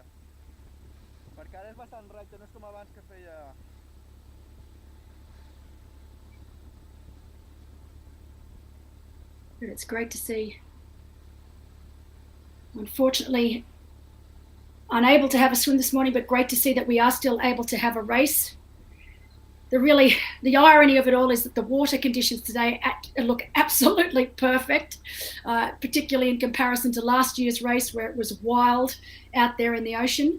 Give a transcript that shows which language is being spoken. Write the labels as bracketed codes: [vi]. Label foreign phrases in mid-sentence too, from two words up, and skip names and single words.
[ca] Perquè ara és bastant recte, no és com abans que feia... [en] But it's great to see. Unfortunately, unable to have a swim this morning, but great to see that we are still able to have a race. The irony of it all is that the water conditions today look absolutely perfect, particularly in comparison to last year's race where it was wild out there in the ocean.